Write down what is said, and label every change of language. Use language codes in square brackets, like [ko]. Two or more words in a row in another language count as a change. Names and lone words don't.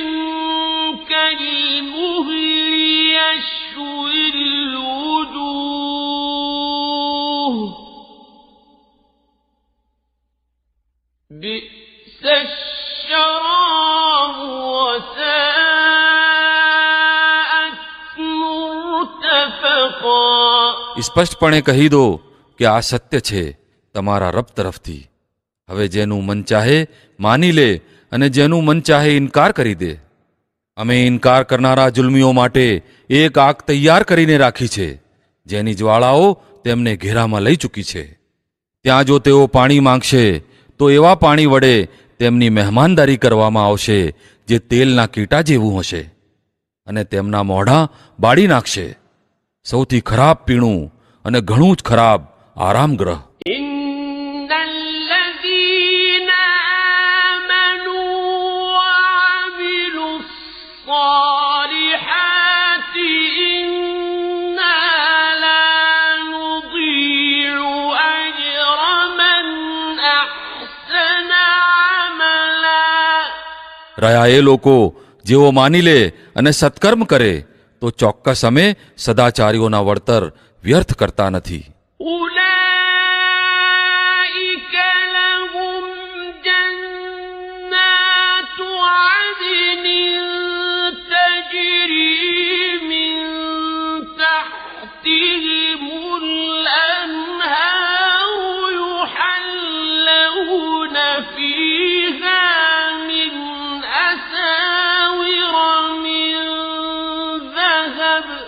[ar] كالمهل يشوي الوجوه بئس الشراب وساءت مرتفقا. [gu] સ્પષ્ટપણે કહી દો કે આ સત્ય છે તમારા રબ તરફથી. હવે જેનું મન ચાહે માની લે અને જેનું મન ચાહે ઇનકાર કરી દે. અમે ઇનકાર કરનારા જુલ્મીઓ માટે એક આગ તૈયાર કરીને રાખી છે જેની જ્વાળાઓ તેમને ઘેરામાં લઈ ચૂકી છે. ત્યાં જો તેઓ પાણી માંગશે તો એવા પાણી વડે તેમની મહેમાનદારી કરવામાં આવશે જે તેલના કીટા જેવું હશે અને તેમના મોઢા બાળી નાખશે. સૌથી ખરાબ પીણું અને ઘણું જ ખરાબ આરામગ્રહ. [ar] إن الذين آمنوا وعملوا الصالحات إنا لا نضيع أجر من أحسن عملا. [gu] રહ્યા એ લોકો જેઓ માની લે અને સત્કર્મ કરે તો ચોક્કસ અમે સદાચારીઓના વળતર વ્યર્થ કરતા નથી. [ar] أولئك لهم جنات عدن تجري من تحتهم الأنهار يحلون فيها من أساور من ذهب